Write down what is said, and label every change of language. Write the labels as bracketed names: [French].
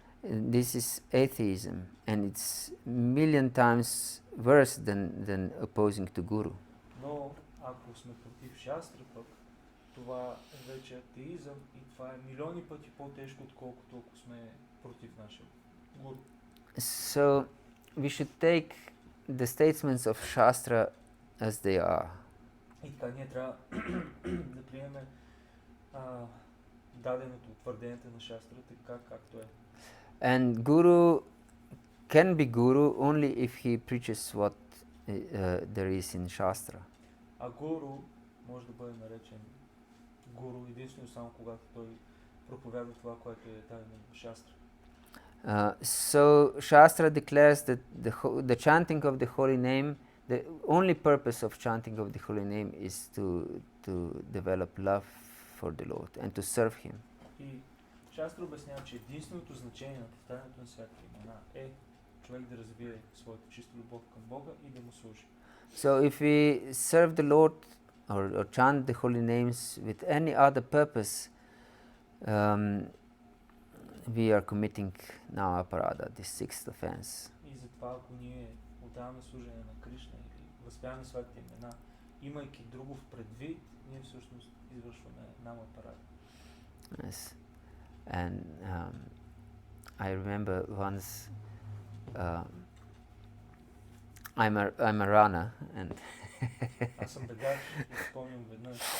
[English] this is atheism, and it's million times worse than opposing to Guru. [Bulgarian] Но ако сме против шастра пък, това е вече атеизъм и това е милиони пъти по-тежко, отколкото ако сме против нашия гуру. [English] So we should take the statements of Shastra as they are. [Bulgarian] И така ние трябва да приемем даденото твърдението на шастра така както е. [English] And Guru can be Guru only if he preaches what there is in Shastra. [Bulgarian] А гуру може да бъде наречен гуру единствено само когато той проповядва това, което е дадено в шастра. [English] So Shastra declares that the chanting of the holy name, the only purpose of chanting of the holy name is to develop love for the Lord and to serve Him. [Bulgarian] И шастра обяснява, че единственото значение на повтарянето на святите имена е човек да развие своята чиста любов към Бога и да му служи. [English] So if we serve the Lord or chant the holy names with any other purpose, we are committing now Aparadha, this sixth offense. [Bulgarian] И затова, ако ние отдаваме служение на Кришна или възпяваме своите имена, имайки друго в предвид, ние всъщност извършваме нама Апарада. [English] Yes. And I remember once I'm a runner, and [Bulgarian] Аз съм бегач и спомням веднъж.